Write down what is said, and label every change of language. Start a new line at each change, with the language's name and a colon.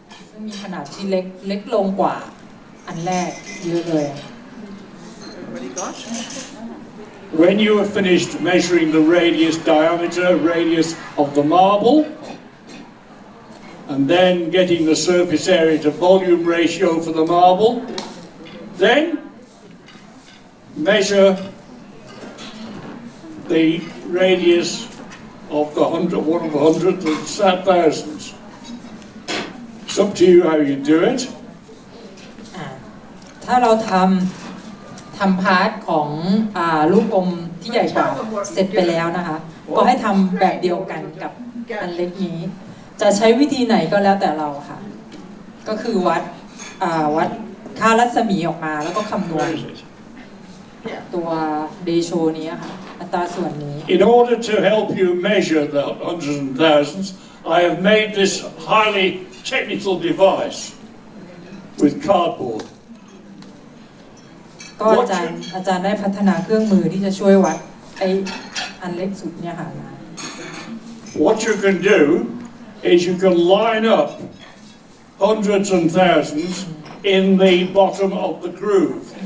Thai: ซึ่งมีขนาดที่เล็กลงกว่าอันแรกเยอะเลย
English: Everybody got? When you have finished measuring the radius of the marble, and then getting the surface area to volume ratio for the marble, then measure the radius of the one of the hundreds and thousands. It's up to you how you do it.
Thai: ถ้าเราทำพาร์ทของลูกอมที่ใหญ่กว่าเสร็จไปแล้วนะคะก็ให้ทำแบบเดียวกันกับอันเล็กนี้จะใช้วิธีไหนก็แล้วแต่เราค่ะก็คือวัดค่ารัศมีออกมาแล้วก็คำนวณตัวเดโชนี้ค่ะอัตราส่วนนี้
English: In order to help you measure the hundreds and thousands, I have made this highly technical device with cardboard.
Thai: ก็อาจารย์ได้พัฒนาเครื่องมือที่จะช่วยวัดไออันเล็กสุดเนี่ยค่ะมา
English: What you can do is you can line up hundreds and thousands in the bottom of the groove.